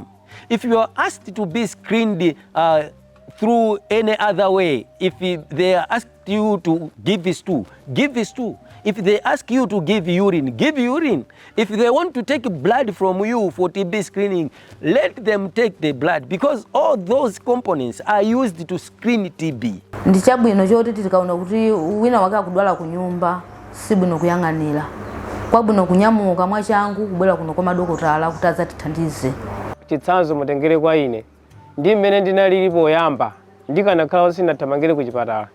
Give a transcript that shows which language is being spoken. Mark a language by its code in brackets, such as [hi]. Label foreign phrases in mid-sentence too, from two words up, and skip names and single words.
[en] If you are asked to be screened through any other way, if they ask you to give this too, give this too. If they ask you to give urine, give urine. If they want to take blood from you for TB screening, let them take the blood, because all those components are used to screen TB. [ny] Ndi chabwino choti tikaona kuti wina wake akudwala ku nyumba sibwino kuyang'anira. Kwabwino kunyamuka mwachangu kubwera kuno kwa madokotala kuti adzatithandize. Chitsanzo mutengere kwa ine. Ndi mmene ndinalili poyamba ndikanakhala sinathamangire ku chipatala.